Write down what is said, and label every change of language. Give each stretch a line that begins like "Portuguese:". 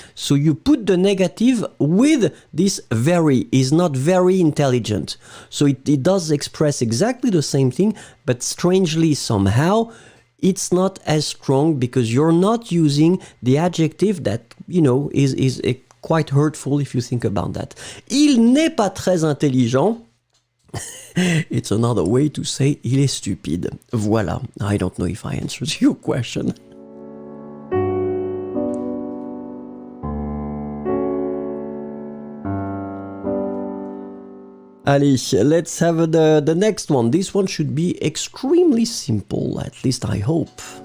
English: So you put the negative with this very, is not very intelligent. So it does express exactly the same thing, but strangely somehow, it's not as strong because you're not using the adjective that, you know, is quite hurtful if you think about that.
French: Il n'est pas très intelligent.
English: It's another way to say
French: il est stupide.
English: Voilà. I don't know if I answered your question. Allez, let's have the next one. This one should be extremely simple, at least I hope.